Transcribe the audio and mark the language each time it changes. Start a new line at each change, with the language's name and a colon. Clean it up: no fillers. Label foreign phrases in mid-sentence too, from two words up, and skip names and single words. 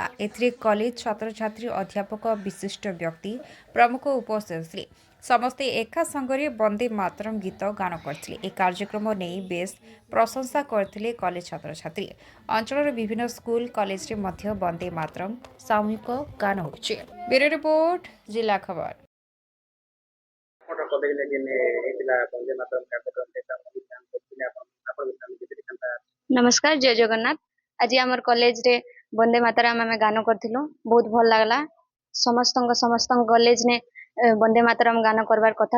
Odia: ଏଥିରେ କଲେଜ ଛାତ୍ରଛାତ୍ରୀ, ଅଧ୍ୟାପକ, ବିଶିଷ୍ଟ ବ୍ୟକ୍ତି ପ୍ରମୁଖ ଉପସ୍ଥିତ ଥିଲେ। ସମସ୍ତେ ଏକା ସାଙ୍ଗରେ ବନ୍ଦେ ମାତରମ୍ ଗୀତ ଗାନ କରିଥିଲେ। ଏହି କାର୍ଯ୍ୟକ୍ରମ ନେଇ ବେଶ୍ ପ୍ରଶଂସା କରିଥିଲେ କଲେଜ ଛାତ୍ରଛାତ୍ରୀ। ଅଞ୍ଚଳର ବିଭିନ୍ନ ସ୍କୁଲ, କଲେଜରେ ମଧ୍ୟ ବନ୍ଦେ ମାତରମ୍ ସାମୂହିକ ଗାନ ହୋଇଛି। ବ୍ୟୁରୋ ରିପୋର୍ଟ, ଜିଲ୍ଲା ଖବର। ନମସ୍କାର, ଜୟ ଜଗନ୍ନାଥ। ଆଜ ଆମର କଲେଜ ରେ ବନ୍ଦେ ମାତରମ ଆମ ଗାନ କରଥିଲୁ, ବହୁତ ଭଲ ଲାଗଲା। ସମସ୍ତ କଲେଜ ନେ ବନ୍ଦେ ମାତରମ ଗାନ କରବାର କଥା।